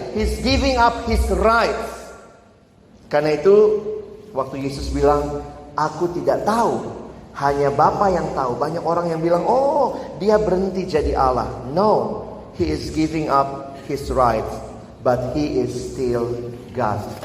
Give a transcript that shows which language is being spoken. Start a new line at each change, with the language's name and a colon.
English: He's giving up his rights.
Indonesian: Karena itu waktu Yesus bilang, aku tidak tahu, hanya Bapa yang tahu. Banyak orang yang bilang, oh dia berhenti jadi Allah.
English: No, he is giving up his rights, but he is still God.